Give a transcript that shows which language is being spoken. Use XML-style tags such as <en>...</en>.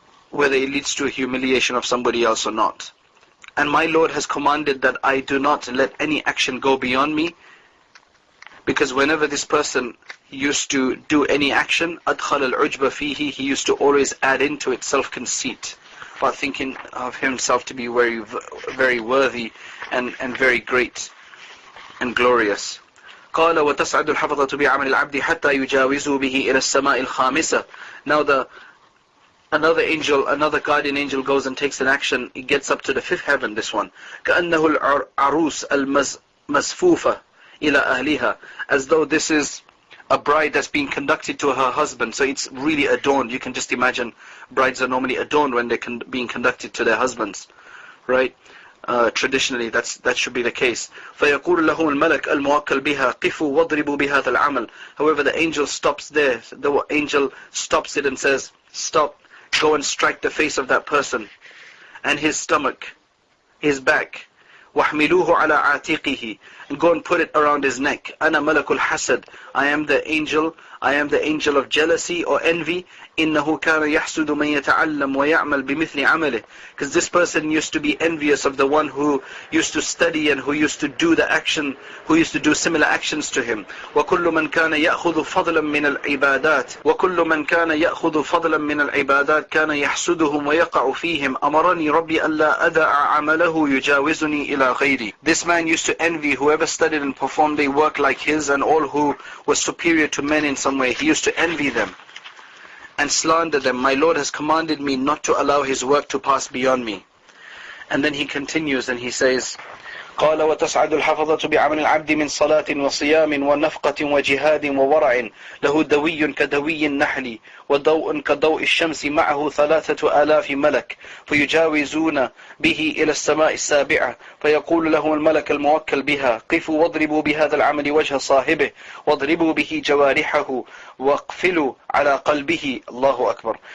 <en>Whether it leads to a humiliation of somebody else or not. And my Lord has commanded that I do not let any action go beyond me, because whenever this person used to do any action,</en> <ar>أدخل العجب فيه,</ar> <en>he used to always add into it self-conceit, by thinking of himself to be very worthy and very great and glorious.</en> <ar>قال وتصعد الحفظة بعمل العبد حتى يجاوزوا به إلى السماء الخامسة.</ar> <en>Now another angel, another guardian angel goes and takes an action. He gets up to the fifth heaven, this one.</en> <ar>كأنه العروس المزفوفة إلى أهلها.</ar> <en>As though this is a bride that's being conducted to her husband. So it's really adorned. You can just imagine brides are normally adorned when they're being conducted to their husbands. Right? Traditionally, that should be the case.</en> <ar>فيقول لهم الملك الموكل بها قفوا واضربوا بهذا العمل.</ar> <en>However, the angel stops there. The angel stops it and says, stop. Go and strike the face of that person, and his stomach, his back.</en> <ar>وَاحْمِلُوهُ عَلَىٰ عَاتِقِهِ,</ar> <en>and go and put it around his neck.</en> <ar>أَنَا مَلَكُ الْحَسَدِ,</ar> <en>I am the angel of jealousy or envy.</en> <ar>إِنَّهُ كَانَ يَحْسُدُ مَنْ يَتَعَلَّمْ وَيَعْمَلْ بِمِثْلِ عَمَلِهِ,</ar> <en>because this person used to be envious of the one who used to study and who used to do the action, who used to do similar actions to him.</en> <ar>وَكُلُّ مَنْ كَانَ يَأْخُذُ فَضْلًا مِنَ الْعِبَادَاتِ وَكُلُّ مَنْ كَانَ يَأْخُذُ فَضْلًا مِنَ الْعِبَادَاتِ كَانَ يَحْسُدُهُمْ وَيَقَعُ فِيهِمْ أَمَرَنِي رَبِّي أَلَّا أَدَعَ عَمَلَهُ يُجَاوِزُنِي إِلَى غَيْرِي.</ar> <en>This man used to envy whoever studied and performed a work like his, and all who was superior to men in some way. He used to envy them and slander them. My Lord has commanded me not to allow his work to pass beyond me. And then he continues and he says,</en> <ar>قال وتصعد الحفظة بعمل العبد من صلاة وصيام ونفقة وجهاد وورع له دوي كدوي النحل وضوء كضوء الشمس معه 3000 ملك فيجاوزون به إلى السماء السابعة فيقول لهم الملك الموكل بها قفوا واضربوا بهذا العمل وجه صاحبه واضربوا به جوارحه واقفلوا على قلبه. الله أكبر.</ar>